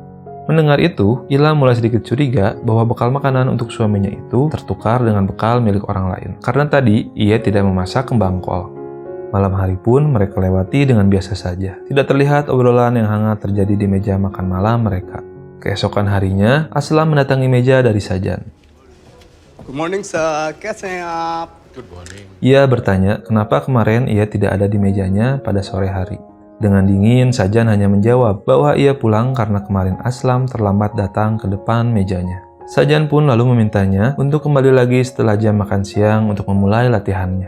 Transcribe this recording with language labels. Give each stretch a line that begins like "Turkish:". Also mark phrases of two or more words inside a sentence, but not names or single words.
Indonesian: Mendengar itu, Ila mulai sedikit curiga bahwa bekal makanan untuk suaminya itu tertukar dengan bekal milik orang lain. Karena tadi, ia tidak memasak kembang kol. Malam hari pun mereka lewati dengan biasa saja. Tidak terlihat obrolan yang hangat terjadi di meja makan malam mereka. Keesokan harinya, Aslam mendatangi meja dari Sajan.
English: Good morning sir,
Hindi: कैसे हैं आप?
Indonesian: Ia bertanya kenapa kemarin ia tidak ada di mejanya pada sore hari. Dengan dingin, Sajan hanya menjawab bahwa ia pulang karena kemarin Aslam terlambat datang ke depan mejanya. Sajan pun lalu memintanya untuk kembali lagi setelah jam makan siang untuk memulai latihannya.